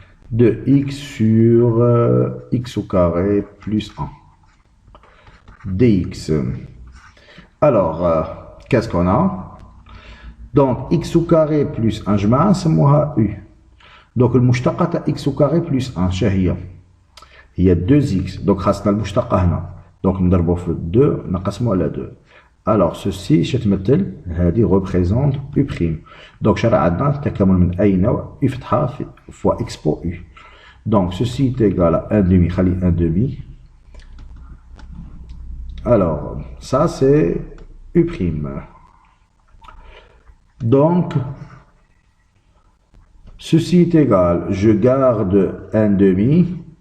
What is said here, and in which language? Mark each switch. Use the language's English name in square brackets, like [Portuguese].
[French] De x sur x au carré plus 1 dx. Alors, qu'est-ce qu'on a? Donc, x au carré plus 1 [Arabic] جماعة نسموها [French] u. Donc, [Arabic] المشتقة تاع [French] x au carré plus 1 [Arabic] شهية هي [French] 2x. [Arabic] Donc, خاصنا المشتقة هنا. Donc, نضربو في 2 نقسمو على 2. [French] Alors, ceci [Arabic] شتمثل هذه [French] représente u'. [Arabic] Donc, شرع عندنا تكامل من أي نوع u فتحة [French] fois expo [Arabic] u. [French] Donc, ceci est égal à 1 demi, [Arabic] خلي [French] 1 demi. Alors, ça c'est u'. Donc, ceci est égal, je garde 1 demi.